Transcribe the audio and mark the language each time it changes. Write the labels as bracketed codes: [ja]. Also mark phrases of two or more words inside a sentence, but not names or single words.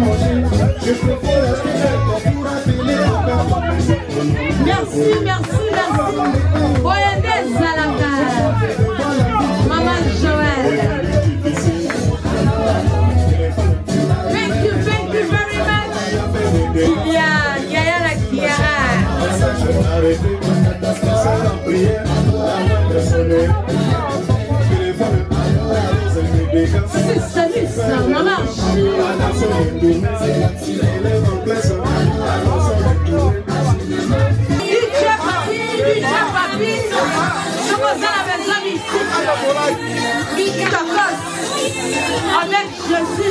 [fr] Merci, merci, merci. Boyende Zalaka. Maman Joël. [en] Thank you very much. [fr] Yaya la Kiara. C'est ça, maman. Avec Jésus.